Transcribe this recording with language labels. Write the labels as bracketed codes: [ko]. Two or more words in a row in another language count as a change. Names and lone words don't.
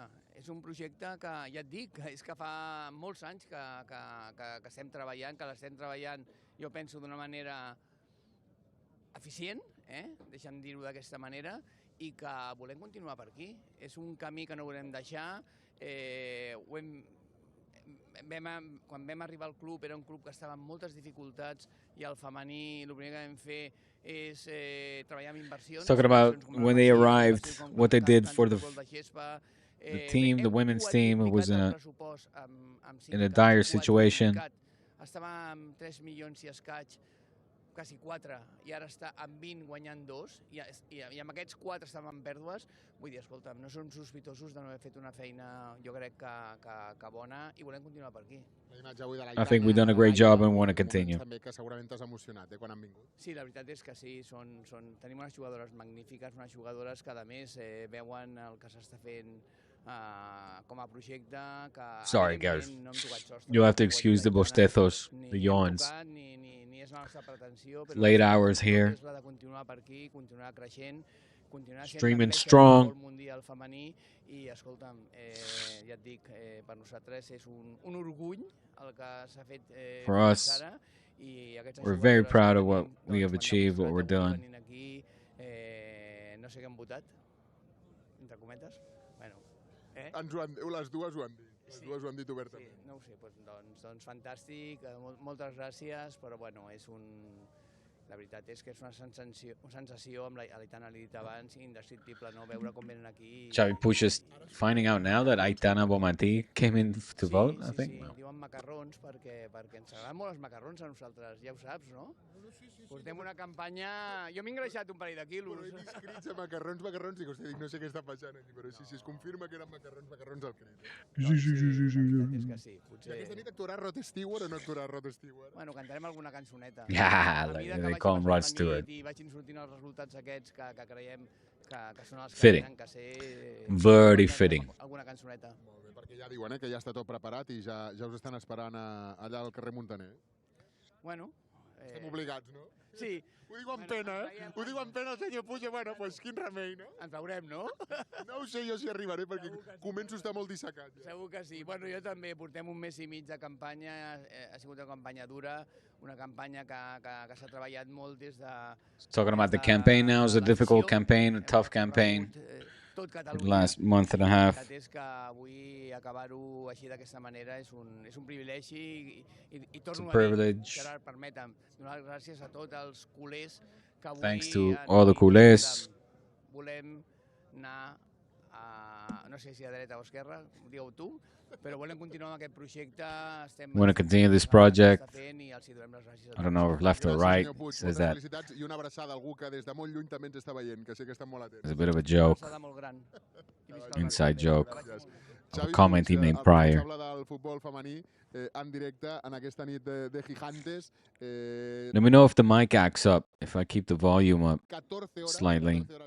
[ca] És un projecte que, ja et dic, és que fa molts anys que estem treballant, que l'estem treballant, jo penso, d'una manera eficient, deixa'm dir-ho d'aquesta manera, i que volem continuar per aquí. És un camí que no volem deixar. Quan vam arribar al club, era un club que estava en moltes dificultats i el femení, el primer que vam fer és treballar amb inversions. [en] Talking about when they arrived, what they did for the team, the women's team, who was in a dire situation. [ca] Estava amb 3 milions i escaig, quasi 4, i ara està amb 20 guanyant 2, i amb aquests 4 estem en pèrdues. Vull dir, escolta'm, no són sospitosos de no haver fet una feina, jo crec que bona, i volem continuar per aquí. [en] I think we've done a great job and want to continue. [ca] També que segurament t'has emocionat quan han vingut. Sí, la veritat és que sí. Tenim unes jugadores magnífiques, unes jugadores que a més veuen el que s'està fent com a projecte. [en] Sorry, guys. You'll have to excuse the bostezos, the yawns. [ca] Ni és la nostra pretensió, però [en] late hours here. [ca] És la de continuar per aquí, continuar creixent, continuar [en] streaming strong. [ca] El mundial femení i, escolta'm, ja et dic, per nosaltres és un orgull el que s'ha fet [en] for us, we're very proud of what we have achieved, what we're doing. [ca] Aquí, no sé què han votat, entre cometes. Bueno, les dues ho han dit. Les dues ho han dit obertament. Sí, no ho sé, doncs fantàstic, moltes gràcies, però bueno, la veritat és que és una sensació, amb l'Aitana l'he dit abans, indescriptible, no? Veure com venen aquí... Xavi Puig is finding out now that Aitana Bonmatí came in to vote, I think. Sí, diuen macarrons perquè ens agraden molt els macarrons a nosaltres, ja ho saps, no? Portem una campanya... Jo m'he engreixat un parell de quilos. Però he vist crits a macarrons, dic, hòstia, no sé què està passant aquí, però si es confirma que eren macarrons al crit. Sí. És que sí, potser... Aquesta nit actuarà Rod Stewart o no actuarà Rod Stewart? Bueno, cantarem alguna cançoneta. [en] They call him Rod Stewart. [ca] I vagin sortint els resultats aquests que creiem que són els que [en] fitting. [ca] tenen que ser... [en] Very fitting. [ca] Alguna cançoneta. Molt bé, perquè ja diuen que ja està tot preparat i ja us estan esperant allà al carrer Montaner. Bueno... Estem obligats, no? Sí. Ho diu amb pena, Ho diu amb pena el senyor Puig, bueno, doncs quin remei, no? Ens veurem, no? No ho sé jo si arribaré, perquè començo a estar molt dissecat. Segur que sí. Bueno, jo també. Portem un mes i mig de campanya, ha sigut una campanya dura, una campanya que s'ha treballat molt des de... [en] Talking about the campaign now, is a difficult campaign, a tough campaign. The last month and a half. [ca] La veritat és que avui acabar-ho així d'aquesta manera és un privilegi i torno a dir, Gerard, permetem, donar gràcies a tots els culers que avui [en] Thanks to all the culers. [ca] Volem anar no sé si a dreta o esquerra, digue-ho tu, però volem continuar amb aquest projecte. [en] Want to continue this project? I don't know, left or right. Says that. [ca] Felicitats i una abraçada a algú que des de molt lluny també ens està veient, que sé que estan molt atents. [en] It's a bit of a joke. Inside joke. Of a comment he made prior. [ca] Del futbol femení en directe en aquesta nit de Gigantes. [en] Let me know if the mic acts up, if I keep the volume up slightly.